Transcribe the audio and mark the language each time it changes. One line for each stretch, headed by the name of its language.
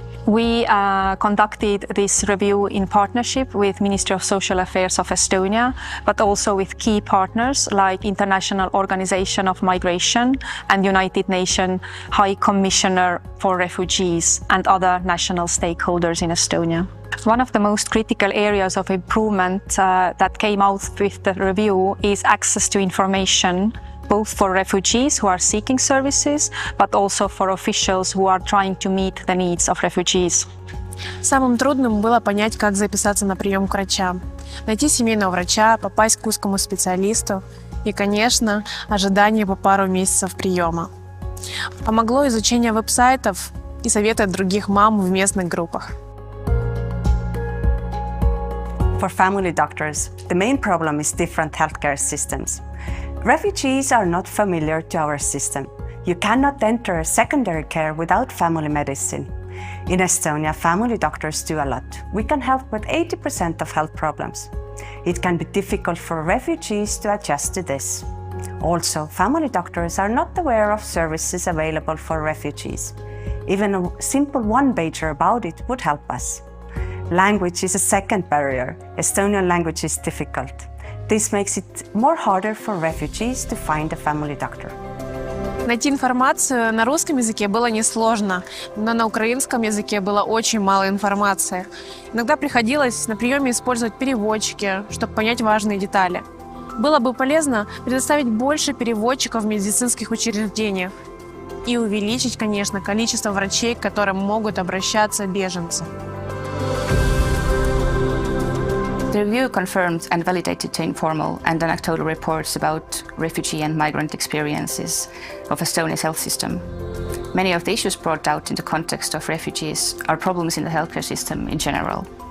English: We conducted this review in partnership with Ministry of Social Affairs of Estonia, but also with key partners like International Organization of Migration and United Nations High Commissioner for Refugees and other national stakeholders in Estonia. One of the most critical areas of improvement that came out with the review is access to information, both for refugees who are seeking services, but also for officials who are trying to meet the needs of refugees.
Russian: Самым трудным было понять, как записаться на прием к врачам, найти семейного врача, попасть к узкому специалисту и, конечно, ожидание по пару месяцев приема. Помогло изучение веб-сайтов и советы от других мам в местных группах.
English: For family doctors, the main problem is different healthcare systems. Refugees are not familiar to our system. You cannot enter secondary care without family medicine. In Estonia, family doctors do a lot. We can help with 80% of health problems. It can be difficult for refugees to adjust to this. Also, family doctors are not aware of services available for refugees. Even a simple one-pager about it would help us. Language is a second barrier. Estonian language is difficult. This makes it more harder for refugees to find a family doctor.
Russian: Найти информацию на русском языке было несложно, но на украинском языке было очень мало информации. Иногда приходилось на приеме использовать переводчики, чтобы понять важные детали. Было бы полезно предоставить больше переводчиков в медицинских учреждениях и увеличить, конечно, количество врачей, к которым могут обращаться беженцы.
English: The review confirmed and validated the informal and anecdotal reports about refugee and migrant experiences of Estonia's health system. Many of the issues brought out in the context of refugees are problems in the healthcare system in general.